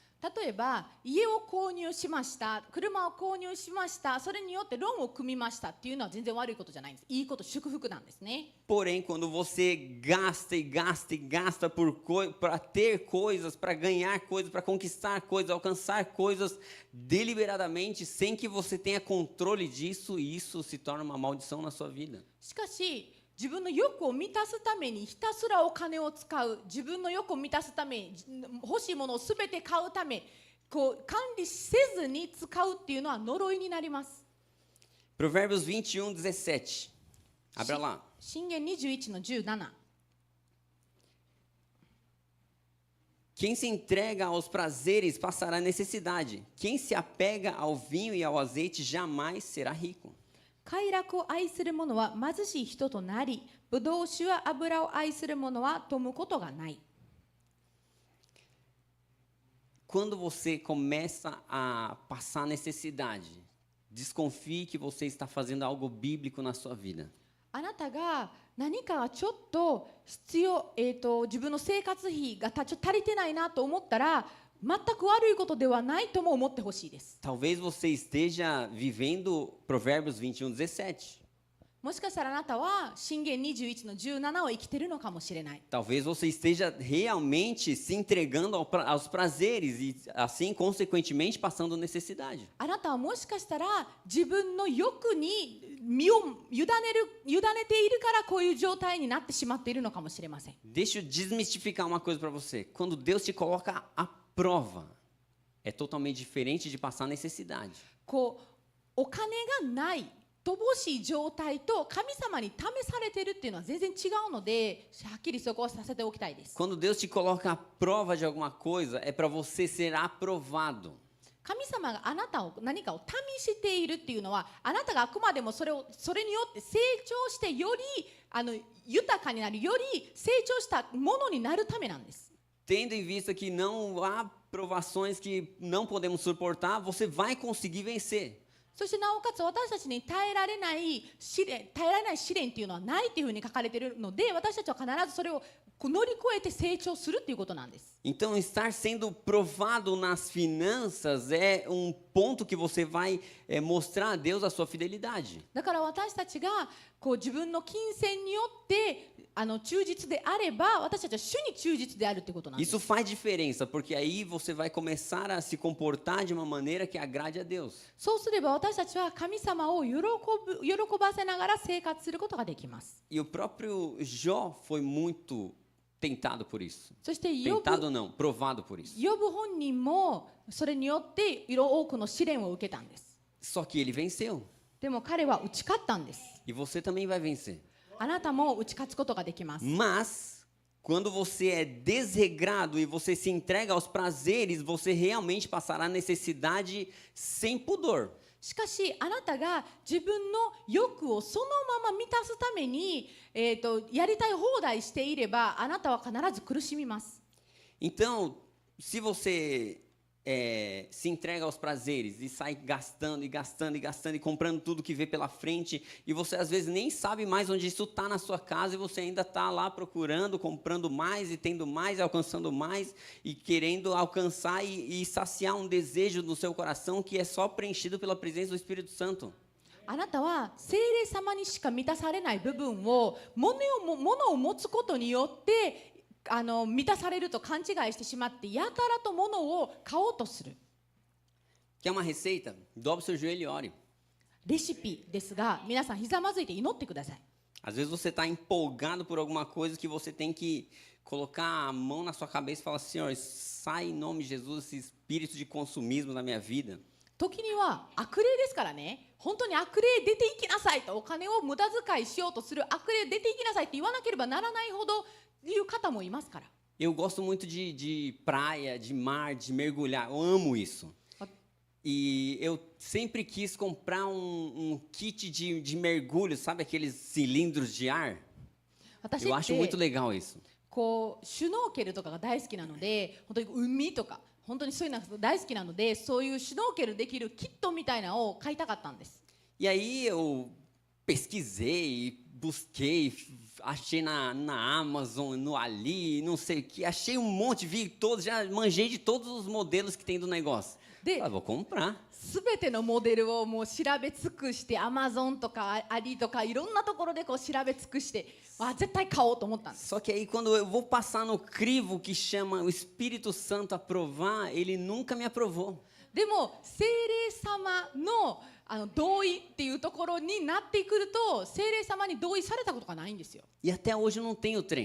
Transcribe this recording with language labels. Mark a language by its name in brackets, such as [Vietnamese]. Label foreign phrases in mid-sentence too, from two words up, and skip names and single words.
[Japanese] 例えば家を購入しました、車を購入しました、それによってローンを組みましたっていうのは全然悪いことじゃないんです。いいこと、祝福なんですね。 [Portuguese] Porém, quando você gasta e gasta e gasta para ter coisas, para ganhar coisas, para conquistar coisas, alcançar coisas deliberadamente, sem que você tenha controle disso, isso se torna uma maldição na sua vida. [Japanese] しかし自分の欲を満たすためにひたすらお金を使う、自分の欲を満たすために欲しいものをすべて買うため、こう管理せずに使うっていうのは呪いになります。 [Portuguese] Provérbios 21:17. Abra lá. [Japanese] 箴言21の17。 [Portuguese] Quem se entrega aos prazeres passará necessidade. Quem se apega ao vinho e ao azeite jamais será rico. [Japanese] 快楽を愛する者は貧しい人となり、ブドウ酒や油を愛する者は富むことがない。 [Portuguese] Quando você começa a passar necessidade, desconfie que você está fazendo algo bíblico na sua vida. [Japanese] あなたが何かがちょっと必要、自分の生活費がちょっと足りてないなと思ったら、全く悪いことではないとも思ってほしいです。 [Portuguese] Talvez você esteja vivendo Provérbios 21:17. [Japanese] もしかしたらあなたは箴言21の17を生きているのかもしれない。 [Portuguese] Talvez você esteja realmente se entregando aos prazeres e, assim, consequentemente, passando necessidade. [Japanese] あなたはもしかしたら自分の欲に身を委ねているからこういう状態になってしまっているのかもしれません。 [Portuguese] Deixa eu desmistificar uma coisa para você. Quando Deus te coloca à prova, é totalmente diferente de passar necessidade. [Japanese] こうお金がない乏しい状態と神様に試されているっていうのは全然違うので、はっきりそこをさせておきたいです。 [Portuguese] Quando Deus te coloca à prova de alguma coisa, é para você ser aprovado. [Japanese] 神様があなたを何かを試しているっていうのは、あなたがあくまでもそれによって成長してより豊かになる、より成長したものになるためなんです。 [Portuguese] Tendo em vista que não há provações que não podemos suportar, você vai conseguir vencer. [Japanese] そしてなおかつ私たちに耐えられない試練っていうのはないっていうふうに書かれているので、私たちは必ずそれを乗り越えて成長するっていうことなんです。 [Portuguese] Então, estar sendo provado nas finanças é um ponto que você vai mostrar a Deus a sua fidelidade. [Japanese] だから私たちがこう自分の金銭によって忠実であれば、私たちは主に忠実であるってことなんです。 [Portuguese] Isso faz diferença, porque aí você vai começar a se comportar de uma maneira que agrade a Deus. [Japanese] そうすれば私たちは神様を喜ばせながら生活することができます。 [Portuguese] E o próprio Jó foi muito tentado por isso. [Japanese] そして [Portuguese] Tentado não, provado por isso. [Japanese] ヨブ本人もそれによって多くの試練を受けたんです。 [Portuguese] Só que ele venceu. [Japanese] でも彼は打ち勝ったんです。 [Portuguese] E você também vai vencer. [Japanese] あなたも打ち勝つことができます。 [Portuguese] Mas, quando você é desregrado e você se entrega aos prazeres, você realmente passará necessidade sem pudor. [Japanese] しかしあなたが自分の欲をそのまま満たすために、やりたい放題していれば、あなたは必ず苦しみます。 [Portuguese] Então, se você se entrega aos prazeres e sai gastando e gastando e gastando e comprando tudo que vê pela frente, e você às vezes nem sabe mais onde isso está na sua casa, e você ainda está lá procurando, comprando mais e tendo mais, e alcançando mais e querendo alcançar e saciar um desejo no seu coração que é só preenchido pela presença do Espírito Santo. [Japanese] あなたは聖霊様にしか満たされない部分を物を持つことによって満たされると勘違いしてしまって、やたらと物を買おうとする。 [Portuguese] Quer uma receita? Dobre seu joelho e ore. [Japanese] レシピですが、皆さんひざまずいて祈ってください。 [Portuguese] Às vezes você está empolgado por alguma coisa que você tem que colocar a mão na sua cabeça e falar: Senhor, sai em nome de Jesus esse espírito de consumismo na minha vida. [Japanese] 時には悪霊ですからね、本当に悪霊出ていきなさいと、お金を無駄遣いしようとする悪霊出ていきなさいって言わなければならないほどいう方もいますから。 [Portuguese] Eu gosto muito de praia, de mar, de mergulhar. Eu amo isso. E eu sempre quis comprar um kit de mergulho, sabe aqueles cilindros de ar? [Japanese] 私 [Portuguese] Eu [Japanese] っ [Portuguese] acho muito [Japanese] て [Portuguese] legal isso. [Japanese] こうシュノーケルとかが大好きなので、本当に海とか本当にそういうのが大好きなので、そういうシュノーケルできるキットみたいなのを買いたかったんです。 [Portuguese] E aí eu pesquisei, busquei, achei na Amazon, no Ali, não sei o que, achei um monte, vi todos, já manjei de todos os modelos que tem do negócio. Vou comprar. [Japanese] すべてのモデルをもう調べ尽くして、アマゾンとかアリとかいろんなところでこう調べ尽くして、絶対買おうと思ったんです。 [Portuguese] Só que aí quando eu vou passar no crivo que chama o Espírito Santo a provar, ele nunca me aprovou. [Japanese] でも聖霊様の同意っていうところになってくると、聖霊様に同意されたことがないんですよ。 [Portuguese] E até hoje eu não tenho trem.